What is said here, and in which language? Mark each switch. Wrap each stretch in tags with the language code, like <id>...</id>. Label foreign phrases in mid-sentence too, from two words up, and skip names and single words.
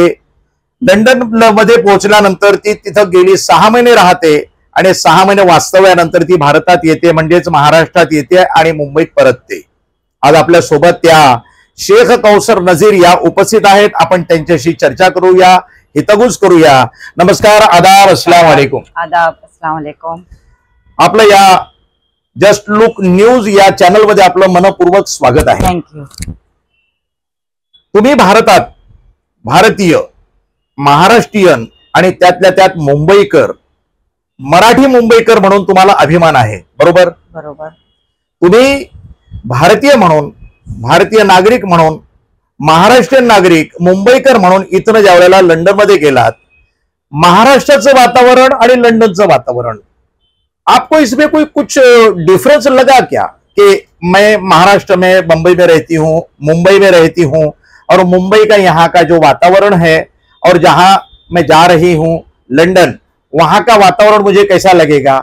<mr>लंडन मध्ये पोहोचल्यानंतर ती तिथं गेली 6 महिने राहते आणि 6 महिने वास्तव्यानंतर ती भारतात येते, म्हणजेच महाराष्ट्रात येते आणि मुंबईत परतते। आज आपल्या सोबत त्या शेख कौसर नझीर या उपस्थित आहेत। आपण त्यांच्याशी चर्चा करूया, हितगुज करूया। नमस्कार,</mr> <ar>आदाब, السلام عليكم. आदाब, السلام عليكم.</ar> <mr>आपलं या जस्ट लुक न्यूज या चॅनल मध्ये आपलं मनपूर्वक स्वागत आहे। थँक्यू। तुम्ही भारतात भारतीय, महाराष्ट्रीयन आणि त्यातल्या त्यात मुंबईकर, मराठी मुंबईकर म्हणून तुम्हाला अभिमान आहे, बरोबर? बरोबर। तुम्ही भारतीय म्हणून, भारतीय नागरिक म्हणून, महाराष्ट्रीयन नागरिक, मुंबईकर म्हणून इथं ज्या वेळेला लंडन मध्ये गेलात, महाराष्ट्राचं वातावरण आणि लंडनचं वातावरण,</mr> <hi>आपको इसमें कोई कुछ डिफरेंस लगा क्या कि मैं महाराष्ट्र में, मुंबई में रहती हूँ, मुंबई में रहती हूँ और मुंबई का यहाँ का जो वातावरण है और जहां मैं जा रही हूँ लंदन, वहां का वातावरण मुझे कैसा लगेगा?</hi>